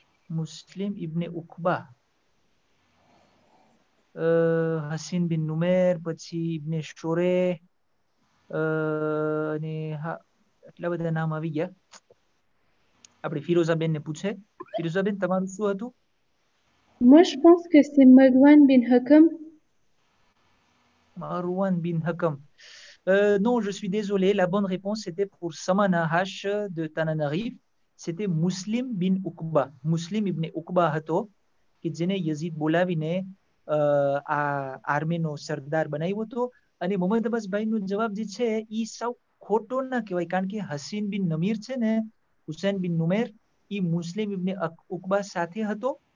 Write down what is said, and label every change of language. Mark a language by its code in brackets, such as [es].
[gu] Muslim ibn Uqba. Hassin bin Numair, પછી ઇબ્ને શોરે અને હા એટલા બધા નામ આવી ગયા આપણે ફિરોઝાબેન ને પૂછે ફિરોઝાબેન તમારું શું હતું [fr] Moi, je pense que c'est Marwan bin Hakam. Marwan bin Hakam. Non, je suis désolé. La bonne réponse, c'était pour Samana H de Tananarive. C'était Muslim bin Uqba. [gu] Muslim ibn Uqba હતો કે જેને યઝીદ બોલાવીને આ આર્મીનો સરદાર બનાવ્યો હતો અને મોહમ્મદ અબ્બાસ ભાઈનો જવાબ જે છે એ સાવ ખોટો ના કહેવાય કારણ કે હસીન બિન નમીર છે ને હુસૈન બિન નુમેર એ મુસ્લિમ ઇબ્ને ઉકબા સાથે હતો